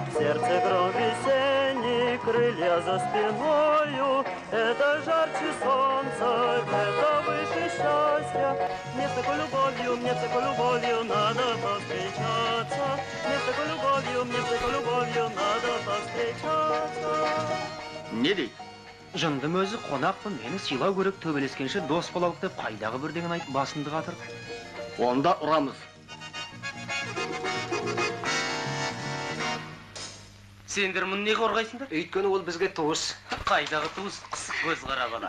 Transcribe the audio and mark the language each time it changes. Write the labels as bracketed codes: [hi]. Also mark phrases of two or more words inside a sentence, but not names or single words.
[ru] В сердце гром весенний, крылья за спиною. Это жарче солнца, это выше счастья. Мне с такой любовью надо повстречаться. Мне с такой любовью надо повстречаться. [kk] Не дейді? Жындым өзі қонақпын, мені сыйлау керек, төбелескенше дос болалық деп қайдағы бірдеңін айтып басымды қатырды. Онда ұрамыз. Сендер мұны не қорғайсыңдар? Өйткені ол бізге туыс. Қайдағы туыс қысық көз қара бала.